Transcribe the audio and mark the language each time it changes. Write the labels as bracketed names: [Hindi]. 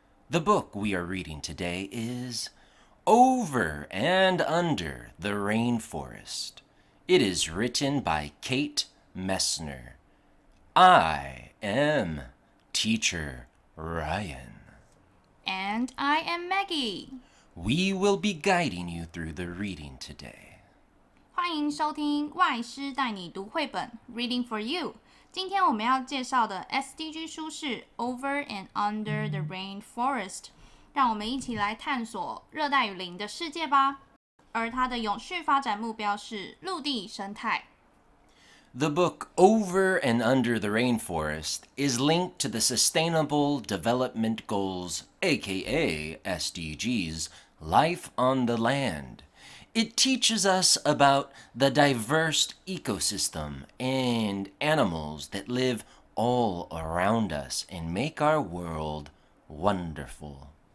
[English] The book we are reading today is Over and Under the Rainforest. It is written by Kate Messner. I am Teacher Ryan. And I am Maggie. We will be guiding you through the reading today. [Chinese] 欢迎收听外师带你读绘本 [English] Reading for You。 [Chinese] 今天我们要介绍的 SDG 书是 Over and Under the Rainforest。让我们一起来探索热带雨林的世界吧。而它的永续发展目标是陆地生态。 [English] The book Over and Under the Rainforest is linked to the Sustainable Development Goals, aka SDGs, Life on the Land. It teaches us about the diverse ecosystem and animals that live all around us and make our world wonderful.